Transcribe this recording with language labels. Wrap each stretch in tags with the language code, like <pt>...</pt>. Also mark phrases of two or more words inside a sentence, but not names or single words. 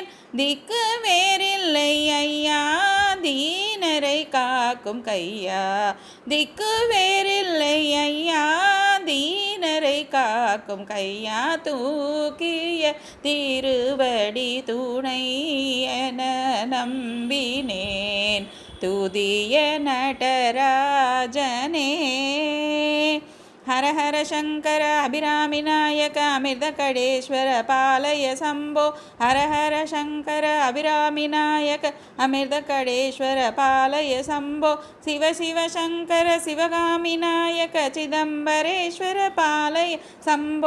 <ta>திக்கு வேறில்லை ஐயா தீனரை காக்கும் கையா திக்கு வேறில்லை ஐயா தீனரை காக்கும் கையா. தூக்கிய திருவடி துணையென நம்பினேன் துதிய நடராஜனே.</ta> <sa>हर हर शंकर अभिरामि नायक अमृतकडेश्वर पालय शंभो. हर हर शंकर अभिरामि नायक अमृतकडेश्वर पालय शंभो. शिव शिव शंकर शिवगामि नायक चिदंबरेश्वर पालय शंभो.</sa>